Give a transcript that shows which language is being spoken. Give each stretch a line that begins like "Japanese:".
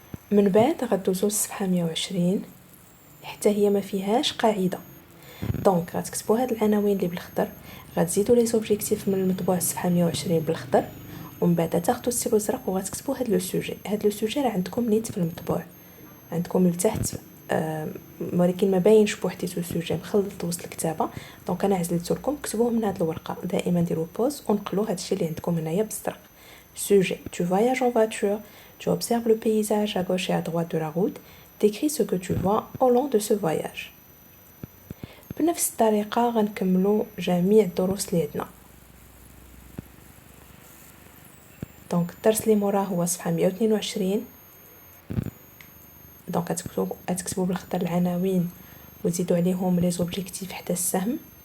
Arabic: من بعد غدوزو للصفحه 120 حتى هي ما فيهاش قاعده، دونك غتكتبوا هاد العناوين اللي بالخضر، غتزيدوا لي زوبجيكتيف من المطبوع الصفحه 120 بالخضر، ومن بعد تاخذوا ستيلو الزرق وغتكتبوا هاد لو سوجي. هاد لو سوجي راه عندكم نيت في المطبوع عندكم لتحت، ولكن ما باينش بوحديتو سوجي مخلط وسط الكتابه، دونك انا عزلت لكم كتبوه من هاد الورقه. دائما ديروا بوز ونقلوا هادشي اللي عندكم هنايا بالزرق.
French: sujet tu voyages en voiture, tu observes le paysage à gauche et à droite de la route, décris ce que tu vois au long de ce voyage.
Arabic: بنفس الطريقه غنكملوا جميع الدروس اللي عندنا. دونك الدرس اللي موراه هو صفحه 122. دونك غتكتبوا بالخضر العناوين وتزيدوا عليهم لي زوبجيكتيف حتى السهم.